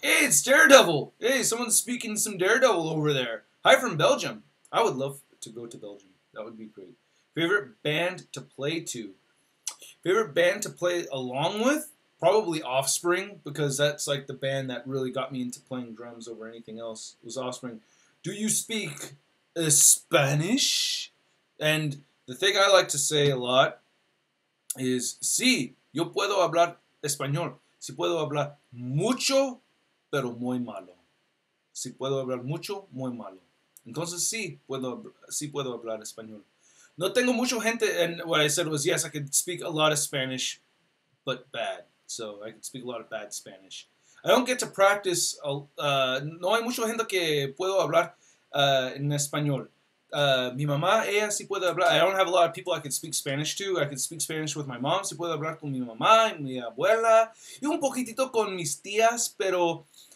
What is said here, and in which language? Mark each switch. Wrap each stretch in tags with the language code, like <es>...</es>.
<en>Hey, it's Daredevil! Hey, someone's speaking some Daredevil over there. Hi from Belgium. I would love to go to Belgium. That would be great. Favorite band to play to? Favorite band to play along with? Probably Offspring, because that's like the band that really got me into playing drums over anything else. Was Offspring. Do you speak Spanish? And the thing I like to say a lot is,</en> <es>sí, yo puedo hablar español. Sí puedo hablar mucho, pero muy malo. Sí puedo hablar mucho, muy malo. Entonces sí puedo hablar español. No tengo mucha gente,</es> <en>and what I said was, yes, I could speak a lot of Spanish, but bad. So I could speak a lot of bad Spanish. I don't get to practice,</en> <es>no hay mucha gente que puedo hablar en español. Mi mamá, ella sí puede hablar.</es> <en>I don't have a lot of people I could speak Spanish to. I could speak Spanish with my mom.</en> <es>Sí puedo hablar con mi mamá y mi abuela. Y un poquitito con mis tías, pero</es>